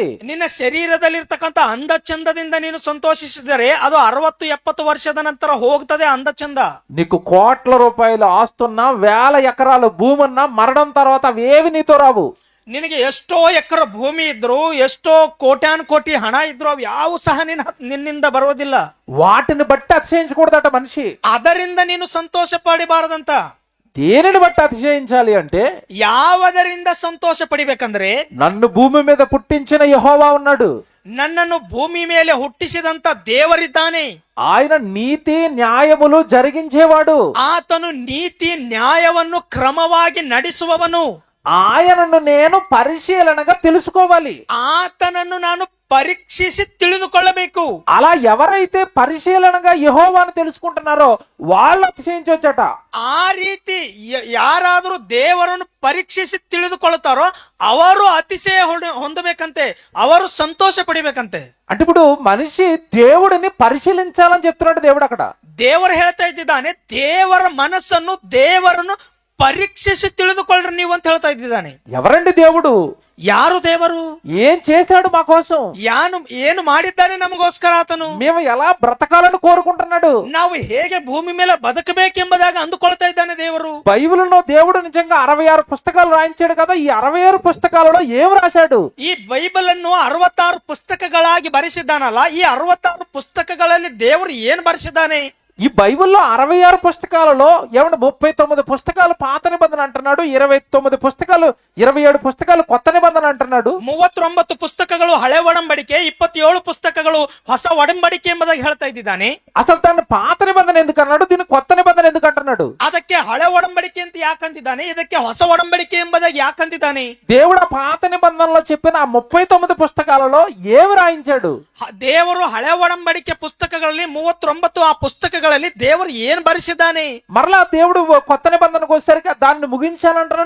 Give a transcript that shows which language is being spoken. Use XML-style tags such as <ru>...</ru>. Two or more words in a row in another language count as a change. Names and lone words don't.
<kn>ನಿನ್ನ ಶರೀರದಲ್ಲಿರ್ತಕ್ಕಂಥ ಅಂದ ಚಂದದಿಂದ ನೀನು ಸಂತೋಷಿಸಿದರೆ ಅದು 60-70 ವರ್ಷದ ನಂತರ ಹೋಗ್ತದೆ ಅಂದ ಚಂದ.</kn> <te>నీకు కోట్ల రూపాయలు ఆస్తున్నా 1000 ఎకరాల భూమున్నా మరణం తర్వాత అవేవి నీతో రావు.</te> <kn>ನಿನಗೆ ಎಷ್ಟೋ ಎಕರೆ ಭೂಮಿ ಇದ್ರು, ಎಷ್ಟೋ ಕೋಟ್ಯಾನ್ ಕೋಟಿ ಹಣ ಇದ್ರು, ಅವು ಯಾವ ಸಹ ನಿನ್ನಿಂದ ಬರುವುದಿಲ್ಲ.</kn> <te>వాటిని బట్టి అతిశయించకూడదట మనిషి.</te> <kn>ಅದರಿಂದ ನೀನು ಸಂತೋಷ ಪಡಿಬಾರದಂತ.</kn> <te>దేనిని బట్టి అతిశయించాలి అంటే</te> <kn>ಯಾವುದರಿಂದ ಸಂತೋಷ ಪಡಿಬೇಕಂದ್ರೆ</kn> <te>నన్ను భూమి మీద పుట్టించిన యెహోవా ఉన్నాడు.</te> <kn>ನನ್ನನ್ನು ಭೂಮಿ ಮೇಲೆ ಹುಟ್ಟಿಸಿದಂತ ದೇವರಿದ್ದಾನೆ.</kn> <te>ఆయన ನೀತಿ ನ್ಯಾಯములు జరిగించేవాడు.</te> <kn>ಆತನು ನೀತಿ ನ್ಯಾಯವನ್ನು ಕ್ರಮವಾಗಿ ನಡೆಸುವವನು.</kn> <te>ఆయనను నేను పరిశీలనగా తెలుసుకోవాలి.</te> <kn>ಆತನನ್ನು ನಾನು ಪರೀಕ್ಷಿಸಿ ತಿಳಿದುಕೊಳ್ಳಬೇಕು.</kn> <te>అలా ఎవరైతే పరిశీలనగా యెహోవాను తెలుసుకుంటున్నారో వాళ్ళు అతిశయించొచ్చట.</te> <kn>ಆ ರೀತಿ ಯಾರಾದರೂ ದೇವರನ್ನು ಪರೀಕ್ಷಿಸಿ ತಿಳಿದುಕೊಳ್ಳುತ್ತಾರೋ ಅವರು ಅತಿಶಯ ಹೊಂದಬೇಕಂತೆ, ಅವರು ಸಂತೋಷ ಪಡಿಬೇಕಂತೆ.</kn> <te>అంటే ఇప్పుడు మనిషి దేవుడిని పరిశీలించాలని చెప్తున్నాడు దేవుడు అక్కడ.</te> <kn>ದೇವರು ಹೇಳ್ತಾ ಇದ್ದಾನೆ, ದೇವರ ಮನಸ್ಸನ್ನು ದೇವರನ್ನು ಪರೀಕ್ಷಿಸಿ ತಿಳಿದುಕೊಳ್ಳ್ರಿ ನೀವು ಅಂತ ಹೇಳ್ತಾ ಇದ್ದಾನೆ.</kn> <te>ఎవరండి దేవుడు?</te> <kn>ಯಾರು ದೇವರು?</kn> <te>ఏం చేశాడు మా కోసం?</te> <kn>ಏನು ಮಾಡಿದ್ದಾನೆ ನಮಗೋಸ್ಕರ ಆತನು?</kn> <te>మేము ఎలా బ్రతకాలని కోరుకుంటున్నాడు?</te> <kn>ನಾವು ಹೇಗೆ ಭೂಮಿ ಮೇಲೆ ಬದುಕಬೇಕೆಂಬುದಾಗಿ ಅಂದುಕೊಳ್ತಾ ಇದ್ದಾನೆ ದೇವರು.</kn> <te>బైబిల్లో దేవుడు నిజంగా 66 పుస్తకాలు రాయించాడు కదా. ఈ 66 పుస్తకాలలో ఏం రాశాడు?</te> <kn>ಈ ಬೈಬಲ್ ಅನ್ನು 66 ಪುಸ್ತಕಗಳಾಗಿ ಬರೆಸಿದ್ದಾನಲ್ಲ, ಈ 66 ಪುಸ್ತಕಗಳಲ್ಲಿ ದೇವರು ಏನು ಬರೆಸಿದ್ದಾನೆ?</kn> <te>ఈ బైబిల్లో 66 పుస్తకాలలో ఏమన్నా 39 పుస్తకాలు పాత నిబంధన అంటున్నాడు, 29 పుస్తకాలు 27 పుస్తకాలు కొత్త నిబంధన అంటున్నాడు.</te> <kn>39 ಪುಸ್ತಕಗಳು ಹಳೆ ಒಡಂಬಡಿಕೆ, 27 ಪುಸ್ತಕಗಳು ಹೊಸ ಒಡಂಬಡಿಕೆ ಎಂಬುದಾಗಿ ಹೇಳ್ತಾ ಇದ್ದಾನೆ.</kn> <te>అసలు దాన్ని పాత నిబంధన ఎందుకు అన్నాడు, దీన్ని కొత్త నిబంధన ఎందుకు అంటున్నాడు?</te> <kn>ಅದಕ್ಕೆ ಹಳೆ ಒಡಂಬಡಿಕೆ ಅಂತ ಯಾಕಂತಿದ್ದಾನೆ, ಇದಕ್ಕೆ ಹೊಸ ಒಡಂಬಡಿಕೆ ಎಂಬುದಾಗಿ ಯಾಕಂತಿದ್ದಾನೆ?</kn> <te>దేవుడు ఆ పాత నిబంధనలో చెప్పిన ఆ 39 పుస్తకాలలో ఏమి రాయించాడు?</te> <kn>ದೇವರು ಹಳೆ ಒಡಂಬಡಿಕೆ ಪುಸ್ತಕಗಳಲ್ಲಿ 39 ಆ ಪುಸ್ತಕಗಳಲ್ಲಿ ದೇವರು ಏನ್ ಬರೆಸಿದ್ದಾನೆ?</kn> <te>మరలా దేవుడు కొత్త నిబంధనకు వచ్చేసరికి దాన్ని ముగించాలంటున్నాడు.</te>